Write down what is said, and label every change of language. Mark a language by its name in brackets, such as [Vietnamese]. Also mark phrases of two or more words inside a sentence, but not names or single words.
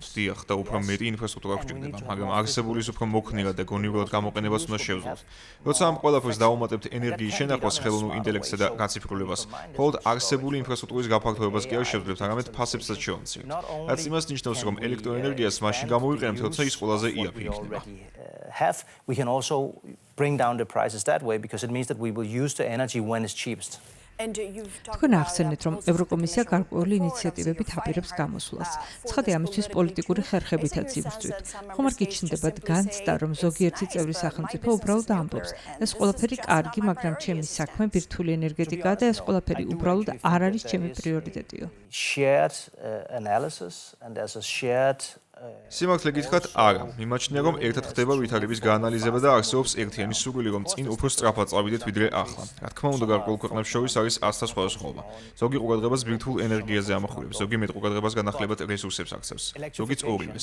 [Georgian] დიახ, და უფრო მეტი ინფრასტრუქტურა გვჭირდება, მაგრამ არსებული ის უფრო მოქნილად და გონივრად გამოყენებას უნდა შევძლოთ. როცა ამ ყველაფერს დავუმატებთ ენერგიის შენახვას, ხელოვნურ ინტელექტსა და გაციფრულებას, მხოლოდ არსებული ინფრასტრუქტურის გაფართოებას კი არ შევძლებთ, არამედ ფასებსაც შევამცირებთ. რაც იმას ნიშნავს, რომ ელექტროენერგიას მაშინ გამოვიყენებთ, როცა ის ყველაზე იაფი იქნება. [English] We can also bring down the prices that way because it means that we will use the energy when it's cheapest. [Georgian] თქვენ ახსენეთ, რომ ევროკომისია გარკვეული ინიციატივებით აპირებს გამოსვლას. ცხადია, ამისთვის პოლიტიკური ხერხებითაც იბრძვით. ხომ არ გიჩნდებათ განცდა, რომ ზოგიერთი წევრი სახელმწიფო უბრალოდ ამბობს, ეს ყველაფერი კარგი, მაგრამ ჩემი საქმე ბირთვული ენერგეტიკაა და ეს ყველაფერი უბრალოდ არ არის ჩემი პრიორიტეტიო. [English] Shared analysis and as a shared [Georgian] სიმართლე გითხრათ, არა. მიმაჩნია, რომ ერთად ხდება ვითარების გაანალიზება და არსებობს ერთიანი სურვილი, რომ წინ უფრო სწრაფად წავიდეთ ვიდრე ახლა. რა თქმა უნდა, გარკვეულ ქვეყნებს შორის არის ასთა სხვადასხვაობა. ზოგი ყურადღებას ბირთვულ ენერგიაზე ამახვილებს, ზოგი მეტ ყურადღებას განახლებათ რესურსებს აქცევს, ზოგიც ორივეს.